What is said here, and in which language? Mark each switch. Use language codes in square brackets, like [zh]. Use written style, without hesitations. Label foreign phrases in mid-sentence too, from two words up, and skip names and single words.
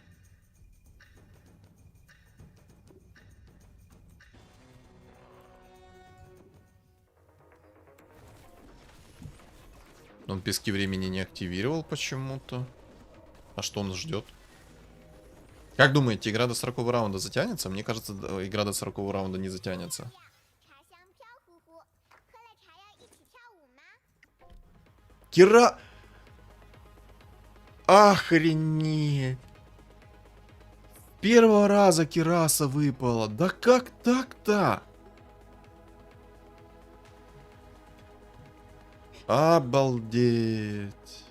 [ru] Он пески времени не активировал почему-то. А что он ждет? Как думаете, игра до 40 раунда затянется? Мне кажется, игра до 40 раунда не затянется. [zh] 茶香飘乎乎，喝了茶要一起跳舞吗？ [ru] Кира... Охренеть! С первого раза Кираса выпала. Да как так-то? Обалдеть.